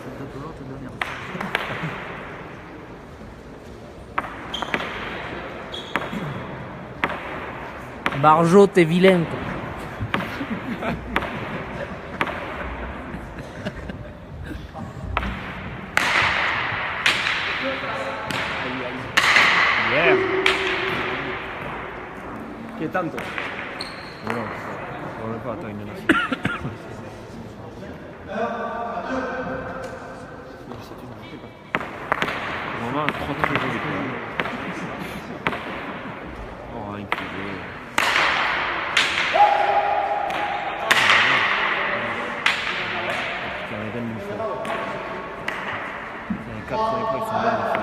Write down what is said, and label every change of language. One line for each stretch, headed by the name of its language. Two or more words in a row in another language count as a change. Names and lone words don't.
French: Barjo, t'es vilain, quoi. Yeah.
Italian: Che tanto? No, non l'ho fatto in una
French: Vraiment, 30 secondes. Oh, incroyable. Les 4 premiers points, ils sont magnifiques.